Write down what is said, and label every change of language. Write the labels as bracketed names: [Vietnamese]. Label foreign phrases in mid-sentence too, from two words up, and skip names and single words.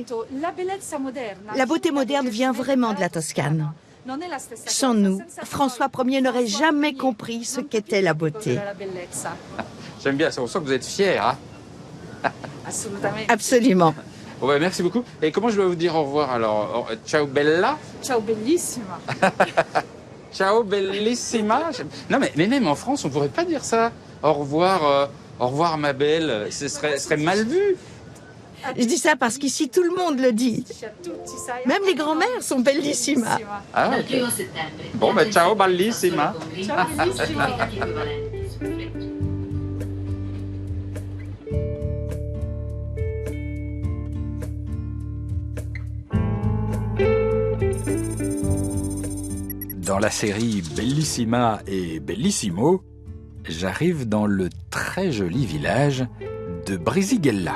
[French] La beauté moderne vient vraiment de la Toscane. Sans nous, François Ier n'aurait jamais compris ce qu'était la beauté. J'aime bien, on sent que vous êtes fiers. Hein? Absolument. Bon, bah, merci beaucoup. Et comment je dois vous dire au revoir alors? [Italian] Ciao bella. Ciao bellissima. Ciao bellissima. [French] Non mais même en France, on pourrait pas dire ça. Au revoir ma belle. Ce serait mal vu. Je dis ça parce qu'ici tout le monde le dit. Même les grands-mères sont bellissima. Ah, okay. Bon, bah [Italian] ciao bellissima. Ciao bellissima. [French] Dans la série Bellissima et Bellissimo, j'arrive dans le très joli village de Brisighella.